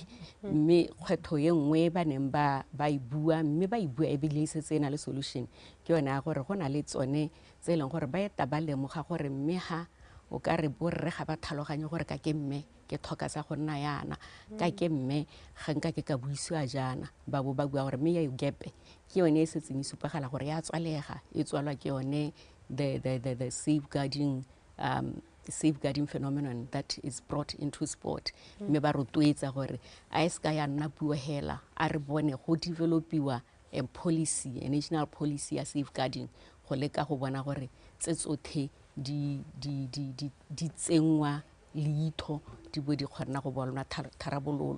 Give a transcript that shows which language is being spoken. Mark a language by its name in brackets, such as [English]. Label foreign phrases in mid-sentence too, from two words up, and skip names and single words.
[Tswana] mme kgwetho ye nngwe ba neng ba e bua mme ba e bua ebile e setse e na le solution ke yone ya gore go na le tsone tse e leng gore ba eta ba lemoga gore mme ha o ka re borre ga ba tlhaloganye gore ka ke mme ke tlhoka sa go nna yana ka ke mme ga nka ke ka buisiwa jaana ba bo ba bua gore mme ya gepe ke yone e setseng e supagala gore ya tswalega e tswalwa ke yone the [English] safeguarding phenomenon that is brought into sport [Tswana] mme ba rotloetsa gore a se ka ya nna puo hela a re bone go developiwa [English] a policy, a national policy [Tswana] ya safeguarding go leka go bona gore tse tsotlhe di tsengwa leitho di bo di kgona go bona tharabololo